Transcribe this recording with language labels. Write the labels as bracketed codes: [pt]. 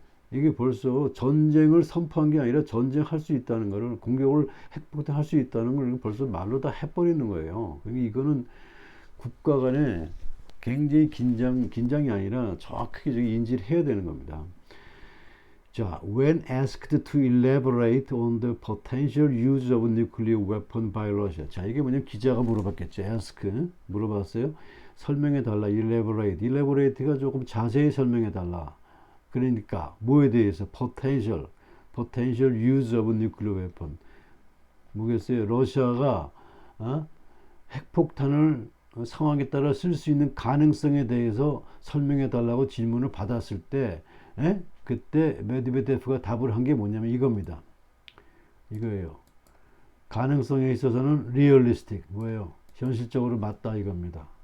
[ko] 이게 벌써 전쟁을 선포한 게 아니라 전쟁할 수 있다는 거를, 공격을 핵폭탄 할 수 있다는 걸 벌써 말로 다 해버리는 거예요. 그러니까 이거는 국가 간에 굉장히 긴장이 아니라 정확하게 인지를 해야 되는 겁니다. [en] 자, when asked to elaborate on the potential use of nuclear weapon by Russia. [ko] 자, 이게 뭐냐면 기자가 물어봤겠죠. ask, 물어봤어요. 설명해 달라. elaborate가 조금 자세히 설명해 달라. [en] 그러니까 뭐에 대해서 potential use of nuclear weapon. [ko] 뭐겠어요? 러시아가 핵폭탄을 상황에 따라 쓸 수 있는 가능성에 대해서 설명해 달라고 질문을 받았을 때, 그때 메드베데프가 답을 한 게 뭐냐면 이겁니다. 이거예요. 가능성에 있어서는 realistic, 뭐예요? 현실적으로 맞다 이겁니다.